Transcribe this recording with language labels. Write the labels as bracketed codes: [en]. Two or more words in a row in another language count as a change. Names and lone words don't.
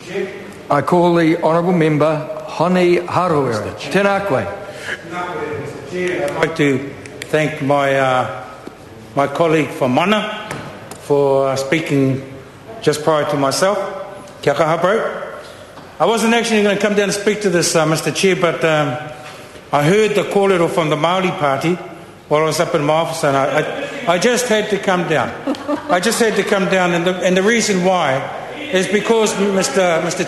[en] I call the Honourable Member Honi Harawira. [mi] Tēnā koe. [en] I'd like to thank my colleague from Mana for speaking just prior to myself. [mi] Kia kaha, [en] bro. I wasn't actually going to come down and speak to this, Mr. Chair, but I heard the kōrero from the Māori Party while I was up in my office, and I just had to come down. I just had to come down, and the reason why is because, Mr.